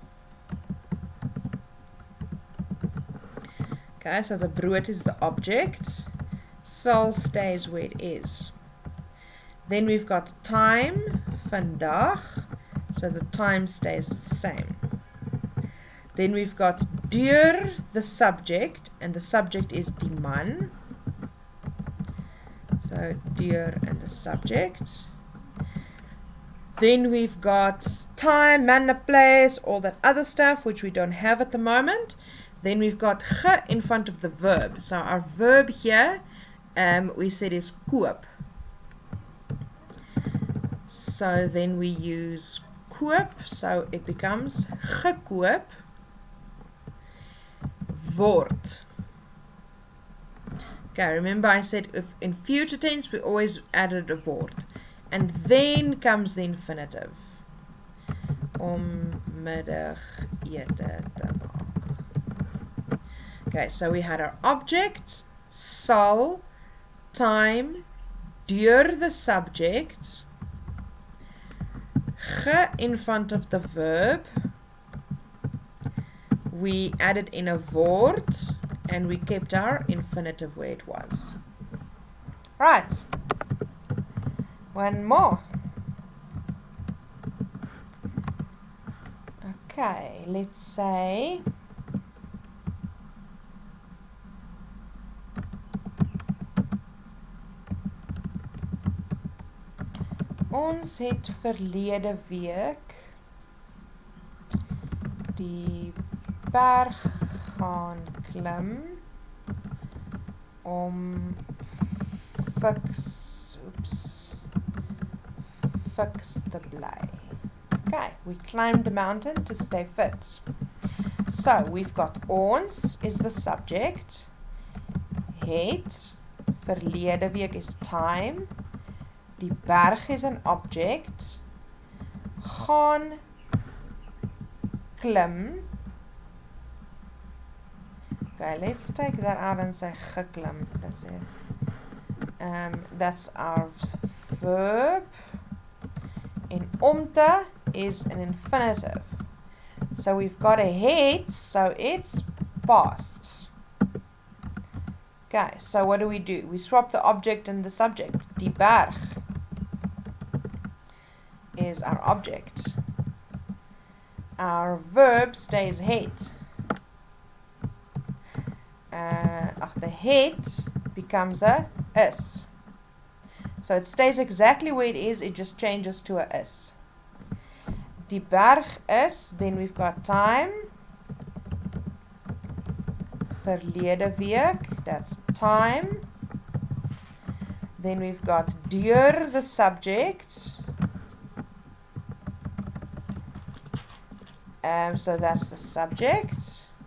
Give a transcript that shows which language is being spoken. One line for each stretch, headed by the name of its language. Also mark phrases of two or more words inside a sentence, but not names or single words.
English: Okay, so the brood is the object. Sal stays where it is. Then we've got time, vandag, so the time stays the same. Then we've got deur, the subject, and the subject is
Afrikaans: die man.
English: So deur and the subject. Then we've got time, man, the place, all that other stuff, which we don't have at the moment. Then we've got ge in front of the verb. So our verb here, we said is koop. So then we use koop, so it becomes
Afrikaans: gekoop word.
English: Okay, remember I said if in future tense we always added a word. And then comes the infinitive.
Afrikaans: Om middagete te maak.
English: Okay, so we had our object, sal, time, deur the subject, ge in front of the verb. We added in a word and we kept our infinitive where it was. Right. One more. Okay, let's say
Afrikaans: ons het verlede week die berg gaan klim om fiks to bly.
English: Okay, we climbed the mountain to stay fit. So we've got ons is the subject, het,
Afrikaans: verlede week
English: is time,
Afrikaans: die berg
English: is an object,
Afrikaans: gaan klim.
English: Okay, let's take that out and say geklim. That's it. That's our verb.
Afrikaans: En om te
English: is an infinitive. So we've got a het, so it's past. Okay, so what do? We swap the object and the subject.
Afrikaans: Die berg
English: is our object. Our verb stays het. The het becomes a is. So it stays exactly where it is, it just changes to a is.
Afrikaans: Die berg is,
English: then we've got time.
Afrikaans: Verlede week,
English: that's time. Then we've got deur, the subject. So that's the subject.